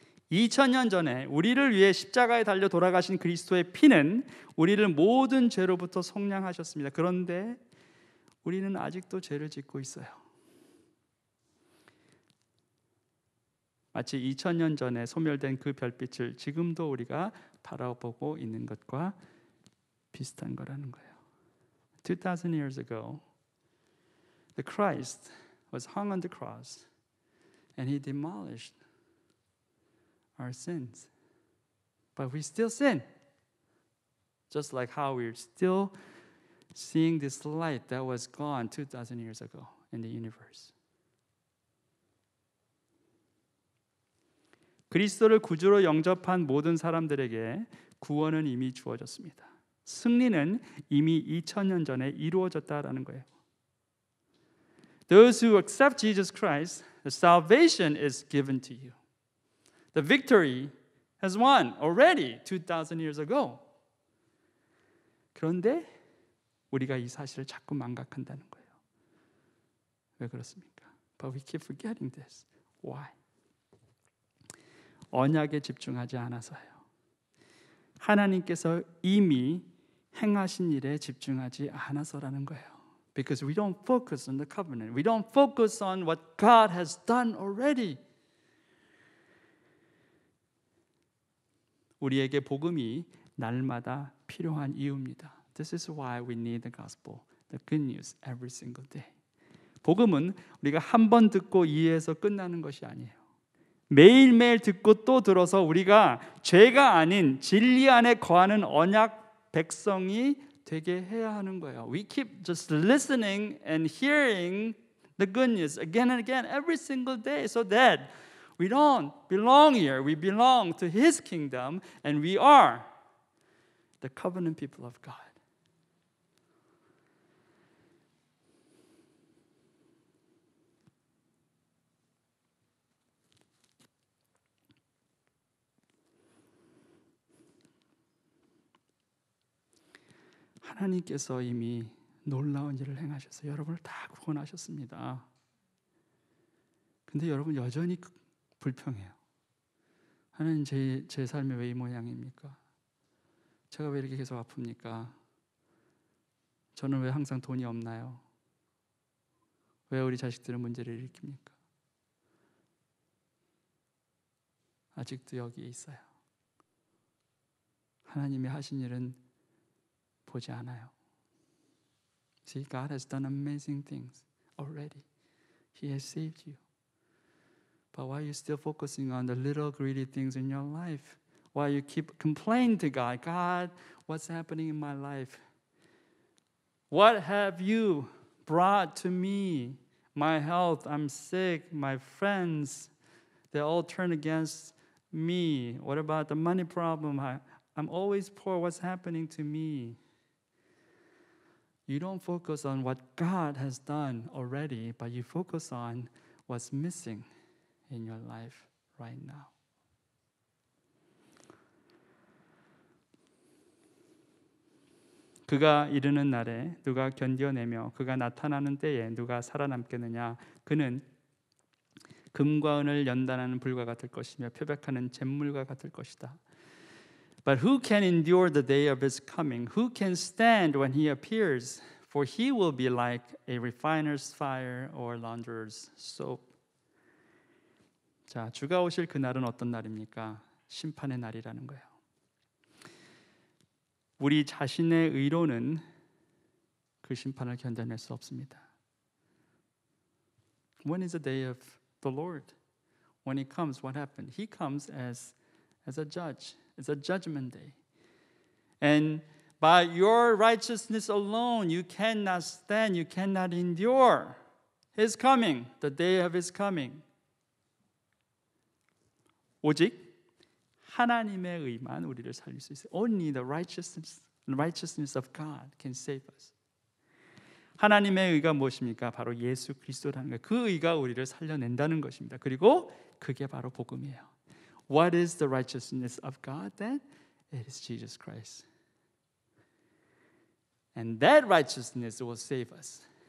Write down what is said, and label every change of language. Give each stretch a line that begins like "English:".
Korean: 2000년 전에 우리를 위해 십자가에 달려 돌아가신 그리스도의 피는 우리를 모든 죄로부터 속량하셨습니다. 그런데 우리는 아직도 죄를 짓고 있어요. 마치 2000년 전에 소멸된 그 별빛을 지금도 우리가 바라보고 있는 것과 비슷한 거라는 거예요.
English: 2000 years ago, the Christ was hung on the cross and he demolished our sins. But we still sin. Just like how we're still seeing this light that was gone 2000 years ago in the universe.
Korean: 그리스도를 구주로 영접한 모든 사람들에게 구원은 이미 주어졌습니다. 승리는 이미 2000년 전에 이루어졌다라는 거예요.
English: Those who accept Jesus Christ, the salvation is given to you. The victory has won already 2000 years ago.
Korean: 그런데 우리가 이 사실을 자꾸 망각한다는 거예요. 왜 그렇습니까?
English: But we keep forgetting this. Why?
Korean: 언약에 집중하지 않아서요. 하나님께서 이미 행하신 일에 집중하지 않아서라는 거예요.
English: Because we don't focus on the covenant. We don't focus on what God has done already.
Korean: 우리에게 복음이 날마다 필요한 이유입니다.
English: This is why we need the gospel, the good news every single day.
Korean: 복음은 우리가 한 번 듣고 이해해서 끝나는 것이 아니에요. 매일매일 듣고 또 들어서 우리가 죄가 아닌 진리 안에 거하는 언약 백성이 되게 해야 하는 거예요.
English: We keep just listening and hearing the good news again and again every single day so that we don't belong here. We belong to His kingdom and we are the covenant people of God.
Korean: 하나님께서 이미 놀라운 일을 행하셔서 여러분을 다 구원하셨습니다. 근데 여러분 여전히 불평해요. 하나님 제 삶이 왜 이 모양입니까? 제가 왜 이렇게 계속 아픕니까? 저는 왜 항상 돈이 없나요? 왜 우리 자식들은 문제를 일으킵니까? 아직도 여기에 있어요. 하나님이 하신 일은 보지 않아요.
English: See, God has done amazing things already. He has saved you. But why are you still focusing on the little greedy things in your life? Why you keep complaining to God? God, what's happening in my life? What have you brought to me? My health, I'm sick. My friends, they all turn against Me. What about the money problem? I'm always poor. What's happening to me? You don't focus on what God has done already, but you focus on what's missing in your life right now.
Korean: 그가 이르는 날에 누가 견뎌내며 그가 나타나는 때에 누가 살아남겠느냐. 그는 금과 은을 연단하는 불과 같을 것이며 표백하는 잿물과 같을 것이다.
English: But who can endure the day of his coming? Who can stand when he appears? For he will be like a refiner's fire or launderer's soap.
Korean: 자, 주가 오실 그날은 어떤 날입니까? 심판의 날이라는 거예요. 우리 자신의 의로는 그 심판을 견뎌낼 수 없습니다.
English: When is the day of the Lord? When he comes, what happened? He comes as a judge. It's a judgment day. And by your righteousness alone, you cannot stand, you cannot endure his coming, the day of his coming.
Korean: 오직 하나님의 의만 우리를 살릴 수 있어요.
English: Only the righteousness of God can save us.
Korean: 하나님의 의가 무엇입니까? 바로 예수 그리스도라는 거예요. 그 의가 우리를 살려낸다는 것입니다. 그리고 그게 바로 복음이에요.
English: What is the righteousness of God then? It is Jesus Christ. And that righteousness will save us.